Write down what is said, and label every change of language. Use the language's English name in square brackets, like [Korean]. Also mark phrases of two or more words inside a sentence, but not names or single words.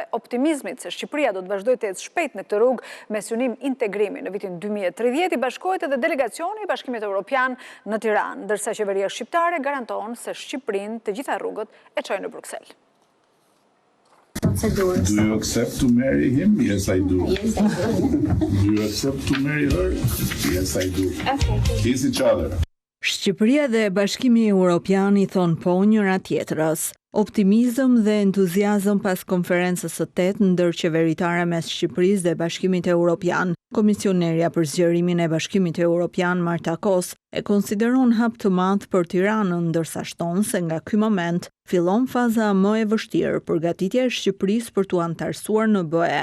[Albanian] Optimizmit se Shqipëria do të vazhdojë të ecë shpejt në këtë rrugë me synim integrimi në vitin 2030 i bashkohet edhe delegacioni i Bashkimit Evropian në Tiranë, ndërsa qeveria shqiptare garanton se Shqipërinë të gjitha rrugët e çojnë në Bruksel. [English] Do you accept to marry him? Yes, I do. Yes, I do. Do you accept to marry her? Yes, I do. Okay. Kiss each other. [Albanian] Shqipëria dhe Bashkimi Evropian i thon po njëra tjetrës. Optimizëm dhe entuziazëm pas konferencës së 8 ndërqeveritare mes Shqipërisë dhe Bashkimit Evropian. Komisionerja për zgjerimin e Bashkimit Evropian Marta Kos e konsideron hap të madh për Tiranën, ndërsa shton se nga ky moment fillon faza më e vështirë, përgatitja e Shqipërisë për t'u anëtarësuar në BE.